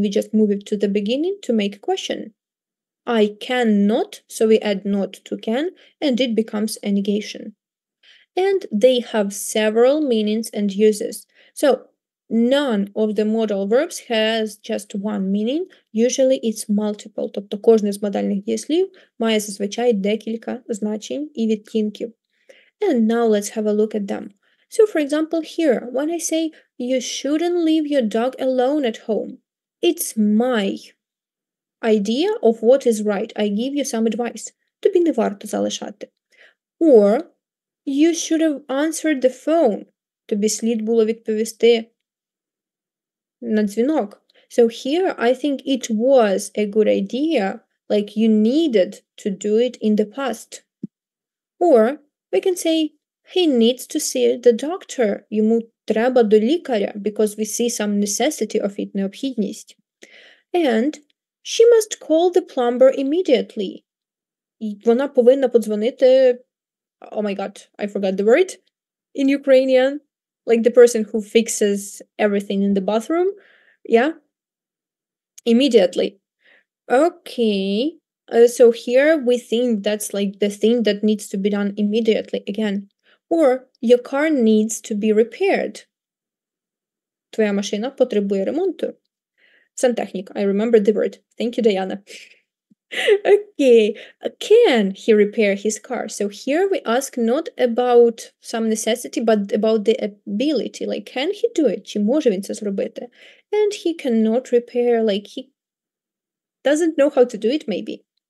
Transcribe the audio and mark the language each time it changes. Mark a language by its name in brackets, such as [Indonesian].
[English] We just move it to the beginning to make a question. I cannot, so we add not to can, and it becomes a negation. And they have several meanings and uses. So None of the modal verbs has just one meaning. Usually it's multiple. [Ukrainian] Тобто кожне з модальних дієслів має зазвичай декілька значень і відтінків. [English] And now let's have a look at them. So for example here, when I say you shouldn't leave your dog alone at home, it's my idea of what is right. I give you some advice. [Ukrainian] Тобі не варто залишати. [English] Or you should have answered the phone. [Ukrainian] Тобі слід було відповісти на дзвінок. [English] So here I think it was a good idea, like you needed to do it in the past. Or we can say he needs to see the doctor. [Ukrainian] Йому треба до лікаря, [English] because we see some necessity of it, необхідність. And she must call the plumber immediately. [Ukrainian] І вона повинна подзвонити, [English] oh my god, I forgot the word, in Ukrainian, like the person who fixes everything in the bathroom, yeah, immediately. Okay, so here we think that's like the thing that needs to be done immediately again. Or your car needs to be repaired. [Ukrainian] Твоя машина потребує ремонту. [English] Santechnik, I remember the word. Thank you, Diana. Okay, can he repair his car? So here we ask not about some necessity, but about the ability. Like, can he do it? [Ukrainian] Чи може він це зробити? [English] And he cannot repair, like he doesn't know how to do it, maybe.